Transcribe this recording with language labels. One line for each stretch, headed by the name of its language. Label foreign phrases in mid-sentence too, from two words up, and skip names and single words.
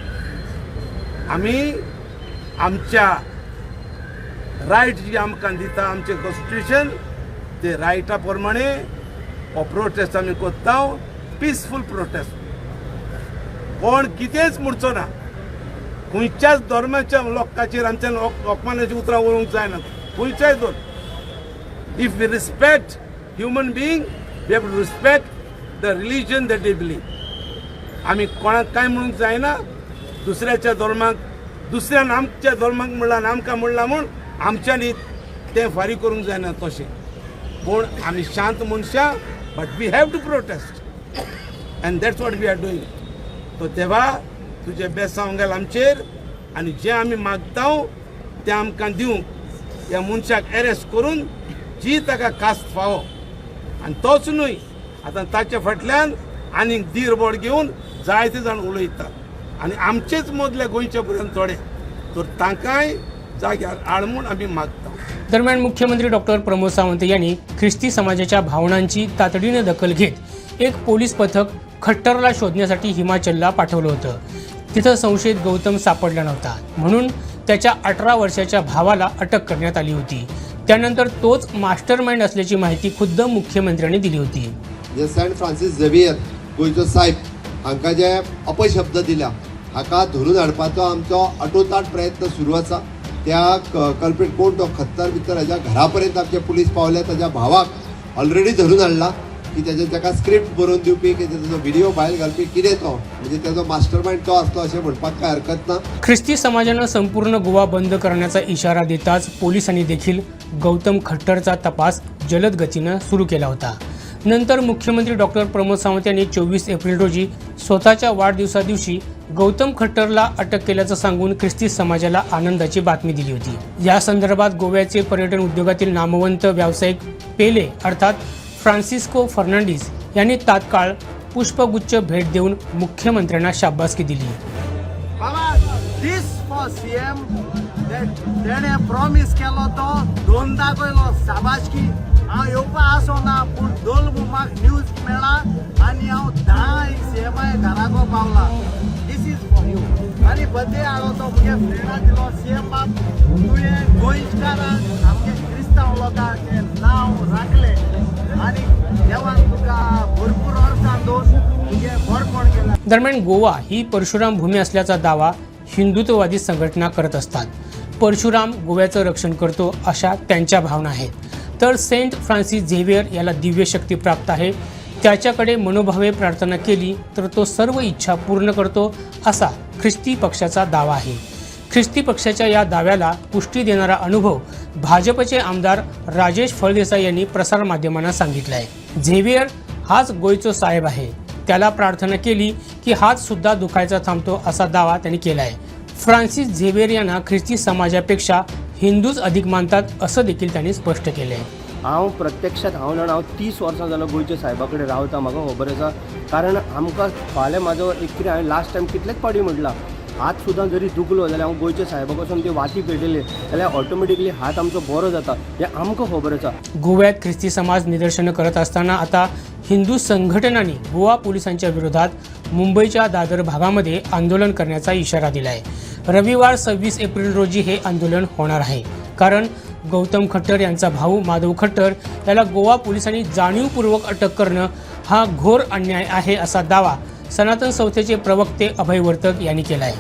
Konkani: आमी आमच्या रायट जी आमकां दिता आमचें कॉन्स्टिट्यूशन ते रायटा प्रमाणे हो प्रोटेस्ट आमी कोत्ता
English: peaceful protest
Konkani: कोण कितेंच म्हणचो ना खंयच्याच धर्माच्या लोकांचेर आमच्यान अपमानाची उतरां उलोवंक जायना खंयच्याय धर्म
English: if we respect human being we have to respect the religion that they believe
Konkani: आमी कोणाक कांय म्हणूंक जायना दुसऱ्याच्या धर्माक दुसऱ्यान आमच्या धर्माक म्हणला आमकां म्हणला म्हूण आमच्यांनी तें फारीक करूंक जायना तशें पूण आमी शांत मनशां
English: but we have to protest and that's what we are doing
Konkani: तो देवा तुजे बेसांव घाल आमचेर आनी जें आमी मागता तें आमकां दिवंक ह्या मनशाक एरेस्ट करून जी ताका कास्त फावो आनी तोच न्हय आतां ताचे फाटल्यान आनीक धीरबोड घेवन जायते जाण उलयतात आनी आमचेच मदले गोंयचे पर्यंत थोडे तर तांकांय जाग्यार हाड म्हूण आमी मागता
Marathi: दरम्यान मुख्यमंत्री डॉक्टर प्रमोद सावंत यांनी ख्रिस्ती समाजाच्या भावनांची तातडीने दखल घेत एक पोलीस पथक खट्टरला शोधण्यासाठी हिमाचलला पाठवलं होतं तिथं संशयित गौतम सापडला नव्हता म्हणून त्याच्या 18 वर्षाच्या भावाला अटक करण्यात आली होती त्यानंतर तोच मास्टरमाइंड असल्याची माहिती खुद्द मुख्यमंत्र्यांनी दिली होती
Konkani: जे सेंट फ्रांसीस झेवियर गोंयचो साहेब हांकां जे अपशब्द दिला हाका धरून हाडपाचो आमचो आटोताट प्रयत्न सुरू आसा त्या कल्प्रीट कोण तो खत्तर भितर हाज्या घरा पर्यंत आमचे पुलीस पावले ताज्या भावाक ऑलरेडी धरून हाडला की ताका स्क्रिप्ट बरोवन दिवपी की ताजो व्हिडिओ भायर घालपी कितें तो म्हणजे ताजो मास्टरमाइंड तो आसलो अशें म्हणपाक काय हरकत ना
Marathi: ख्रिस्ती समाजानं संपूर्ण गोवा बंद करण्याचा इशारा देताच पोलिसांनी देखील गौतम खट्टरचा तपास जलद गतीनं सुरू केला होता नंतर मुख्यमंत्री डॉक्टर प्रमोद सावंत यांनी 24 एप्रिल रोजी स्वतःच्या वाढदिवसादिवशी गौतम खट्टरला अटक केल्याचं सांगून ख्रिस्ती समाजाला आनंदाची बातमी दिली होती या संदर्भात गोव्याचे पर्यटन उद्योगातील नामवंत व्यावसायिक पेले अर्थात फ्रान्सिस्को फर्नांडिस यांनी तात्काळ पुष्पगुच्छ भेट देऊन मुख्यमंत्र्यांना शाबासकी दिली
Konkani: तेणें प्रॉमिस केलो तो दोनदा पयलो शाबासकी हांव येवपा आसो ना पूण दोन म्हाका न्यूज मेळ्ळा आनी हांव 10 CMI घराको पावला
English: this is for you
Konkani: आनी बर्थडे हाडलो तो म्हज्या फ्रेंडान दिलो CM बाब तुवें गोंयकारांक आमच्या क्रिस्तांव लोकांक हें नांव राखलें आनी देवान तुका भरपूर वर्सां दोन तुजें बरपण केलां
Marathi: दरम्यान गोवा ही परशुराम भूमी असल्याचा दावा हिंदुत्ववादी संघटना करत असतात. परशुराम गोव्याचं रक्षण करतो अशा त्यांच्या भावना आहेत. तर सेंट फ्रान्सिस झेवियर याला दिव्य शक्ती प्राप्त आहे. त्याच्याकडे मनोभावे प्रार्थना केली तर तो सर्व इच्छा पूर्ण करतो असा ख्रिस्ती पक्षाचा दावा आहे. ख्रिस्ती पक्षाच्या या दाव्याला पुष्टी देणारा अनुभव भाजपचे आमदार राजेश फळदेसाई यांनी प्रसारमाध्यमांना सांगितला आहे. झेवियर हाच गोयचो साहेब आहे. त्याला प्रार्थना केली की हात सुद्धा दुखायचा थांबतो असा दावा त्यांनी केला आहे. फ्रान्सिस झेवियर यांना ख्रिस्ती समाजापेक्षा हिंदूच अधिक मानतात असं देखील त्यांनी स्पष्ट केले आहे.
Konkani: हांव प्रत्यक्षात हांव 30 वर्सां जालो गोंयच्या साहेबा कडेन रावता. म्हाका खबर आसा, कारण आमकां फाल्यां म्हाजो एक कितें हांवें
English: last time
Konkani: कितलेच पावटी म्हटलां, हात सुद्दां जरी दुखलो जाल्यार हांव गोंयच्या साहेबा कडसून ती वाती पेटयली जाल्यार ऑटोमॅटिकली हात आमचो बरो जाता, हें आमकां खबर आसा.
Marathi: गोव्यात ख्रिस्ती समाज निदर्शनं करत असताना आता हिंदू संघटनांनी गोवा पोलिसांच्या विरोधात मुंबईच्या दादर भागामध्ये आंदोलन करण्याचा इशारा दिला आहे. रविवार 26 एप्रिल रोजी हे आंदोलन होणार आहे. कारण गौतम खट्टर यांचा भाऊ माधव खट्टर याला गोवा पोलिसांनी जाणीवपूर्वक अटक करणं हा घोर अन्याय आहे असा दावा सनातन संस्थेचे प्रवक्ते अभय वर्तक यांनी केला आहे.